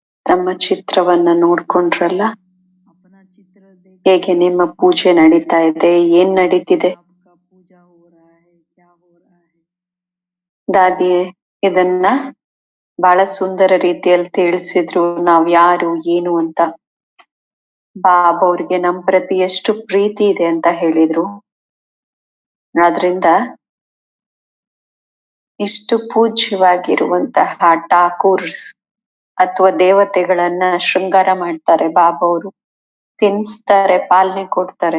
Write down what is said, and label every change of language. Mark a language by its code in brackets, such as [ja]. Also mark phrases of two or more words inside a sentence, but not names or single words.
[kn] ತಮ್ಮ ಚಿತ್ರವನ್ನ ನೋಡ್ಕೊಂಡ್ರಲ್ಲ, [hi] अपना चित्र देख [kn] ಹೇಗೆ ನಿಮ್ಮ ಪೂಜೆ ನಡೀತಾ ಇದೆ, ಏನ್ ನಡೀತಿದೆ. [hi] आपका पूजा हो रहा है, क्या हो रहा है. [kn] ದಾದಿ ಇದನ್ನ ಬಹಳ ಸುಂದರ ರೀತಿಯಲ್ಲಿ ತಿಳಿಸಿದ್ರು, ನಾವ್ ಯಾರು ಏನು ಅಂತ. ಬಾಬಾ ಅವ್ರಿಗೆ ನಮ್ ಪ್ರತಿ ಎಷ್ಟು ಪ್ರೀತಿ ಇದೆ ಅಂತ ಹೇಳಿದ್ರು. ಆದ್ರಿಂದ ಇಷ್ಟು ಪೂಜ್ಯವಾಗಿರುವಂತಹ ಠಾಕೂರ್ಸ್ ಅಥವಾ ದೇವತೆಗಳನ್ನ ಶೃಂಗಾರ ಮಾಡ್ತಾರೆ ಬಾಬಾ ಅವರು, ತಿನ್ಸ್ತಾರೆ, ಪಾಲನೆ ಕೊಡ್ತಾರೆ.